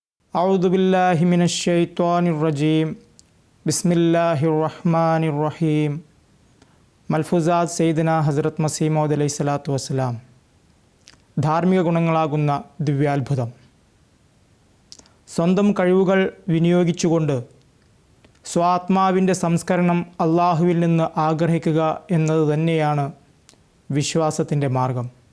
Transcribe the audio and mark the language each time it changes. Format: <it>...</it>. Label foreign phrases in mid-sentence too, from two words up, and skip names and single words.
<ar>أعوذ بالله من الشيطان الرجيم بسم الله الرحمن الرحيم മൽഫൂസാത്ത് സയ്യിദന ഹസ്രത്ത് മസീഹ് മൗഊദ് عليه الصلاة والسلام.</ar> <ml>ധാർമ്മിക ഗുണങ്ങളാകുന്ന ദിവ്യാത്ഭുതം. സ്വന്തം കഴിവുകൾ വിനിയോഗിച്ചുകൊണ്ട് സ്വാത്മാവിൻ്റെ സംസ്കരണം അള്ളാഹുവിൽ നിന്ന് ആഗ്രഹിക്കുക എന്നത് തന്നെയാണ് വിശ്വാസത്തിൻ്റെ മാർഗം.</ml>